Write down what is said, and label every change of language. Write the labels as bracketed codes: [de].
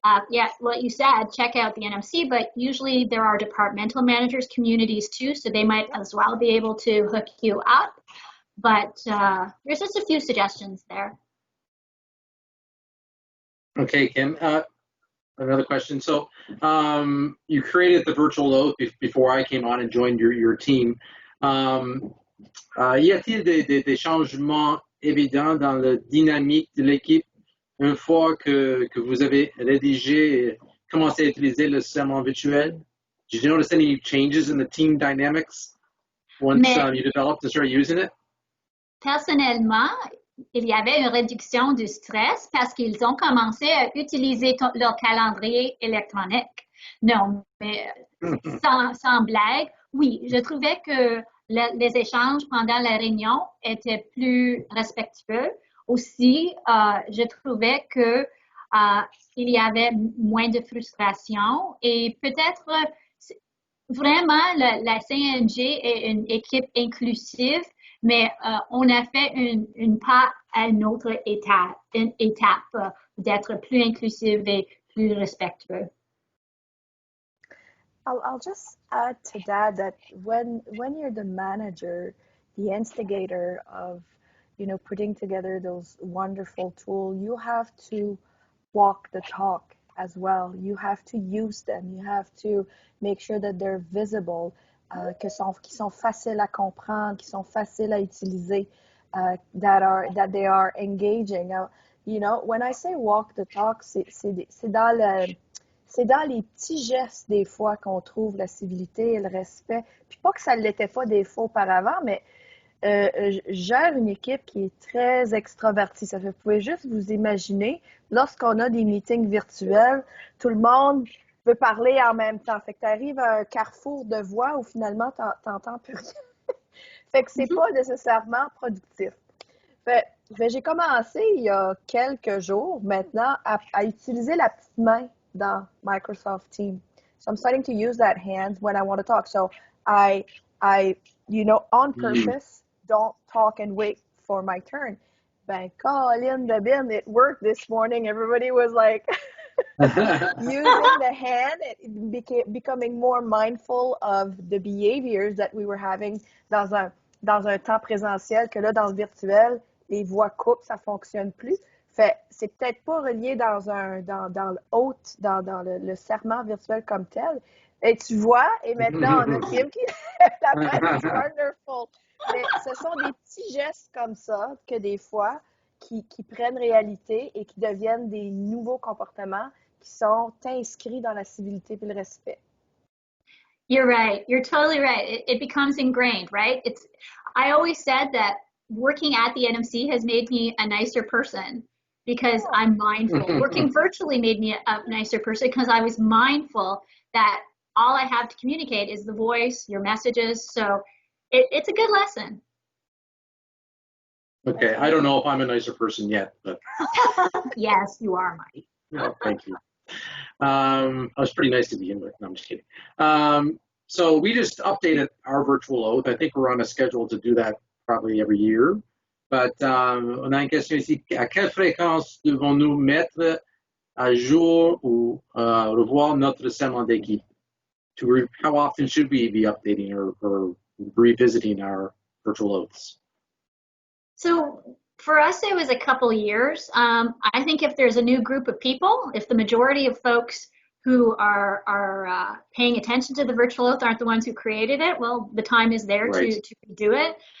[en] Yeah, what you said, check out the NMC, but usually there are departmental managers, communities too, so they might as well be able to hook you up. But there's just a few suggestions there. Okay, Kim, another question. So you created the virtual oath before I came on and joined your team. [fr] Y a-t-il des changements évidents dans la dynamique de l'équipe une fois que vous avez rédigé et commencé à utiliser le serment virtuel? [en] Did you notice any changes in the team dynamics once you developed and started using it? [fr] Personnellement, il y avait une réduction du stress parce qu'ils ont commencé à utiliser leur calendrier électronique. Non, mais sans blague, oui, je trouvais que les échanges pendant la réunion étaient plus respectueux. Aussi, je trouvais que il y avait moins de frustration et peut-être vraiment la CNG est une équipe inclusive, mais on a fait une pas à une autre étape d'être plus inclusive et plus respectueux. [en] I'll just add to that when you're the manager, the instigator of, putting together those wonderful tools, you have to walk the talk as well. You have to use them. You have to make sure that they're visible, [fr] qu'ils sont faciles à comprendre, qu'ils sont faciles à utiliser, [en] that they are engaging. When I say walk the talk, [fr] c'est dans les petits gestes des fois qu'on trouve la civilité et le respect. Puis pas que ça ne l'était pas des fois auparavant, mais je gère une équipe qui est très extravertie. Ça fait, vous pouvez juste vous imaginer, lorsqu'on a des meetings virtuels, tout le monde veut parler en même temps. Fait que tu arrives à un carrefour de voix où finalement t'entends plus rien. Fait que c'est pas nécessairement productif. Fait j'ai commencé il y a quelques jours maintenant à utiliser la petite main dans Microsoft Teams. [en] So I'm starting to use that hand when I want to talk. So I on purpose, don't talk and wait for my turn. [fr] Ben, Colin de bin, [en] it worked this morning. Everybody was like using the hand, becoming more mindful of the behaviors that we were having [fr] dans un temps présentiel, que là, dans le virtuel, les voix coupent, ça fonctionne plus. Fait, c'est peut-être pas relié dans le serment virtuel comme tel. Et tu vois, et maintenant, on a Kim qui la main [en] is wonderful. [fr] Mais ce sont des petits gestes comme ça que des fois, qui prennent réalité et qui deviennent des nouveaux comportements qui sont inscrits dans la civilité et le respect. [en] You're right. You're totally right. It becomes ingrained, right? I always said that working at the NMC has made me a nicer person because I'm mindful. Working virtually made me a nicer person because I was mindful that all I have to communicate is the voice, your messages. So it's a good lesson. Okay, I don't know if I'm a nicer person yet, but yes, you are, Mike. Oh, thank you. I was pretty nice to begin with. No, I'm just kidding. So we just updated our virtual oath. I think we're on a schedule to do that probably every year. But [fr] on a une question ici. À quelle fréquence devons-nous mettre à jour ou revoir notre serment d'équipe? [en] How often should we be updating or revisiting our virtual oaths? So for us, it was a couple years. I think if there's a new group of people, if the majority of folks who are paying attention to the virtual oath aren't the ones who created it, well, the time is there to do it.